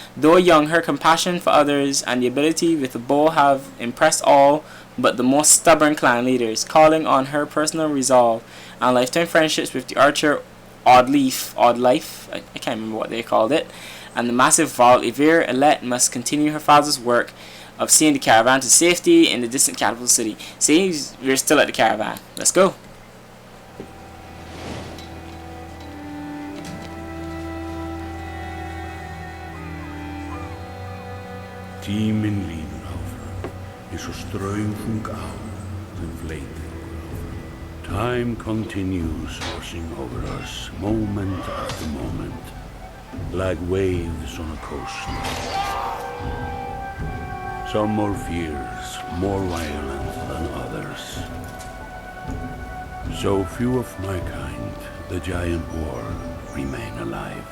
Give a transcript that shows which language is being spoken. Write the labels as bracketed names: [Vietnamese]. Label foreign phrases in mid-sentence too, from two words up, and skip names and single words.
[English] Though young, her compassion for others and the ability with the bow have impressed all but the most stubborn clan leaders, calling on her personal resolve and lifetime friendships with the archer Odd Life, I can't remember what they called it, and the massive Val Ivir. Alette must continue her father's work of seeing the caravan to safety in the distant capital city. See, we're still at the caravan. Let's go. [Icelandic] Tíminn líður áfram, eins og straumþung á sem fleytir okkur áfram. [English] Time continues washing over us, moment after moment, like waves on a coast. Some more fierce, more violent than others. So few of my kind, the giant war, remain alive.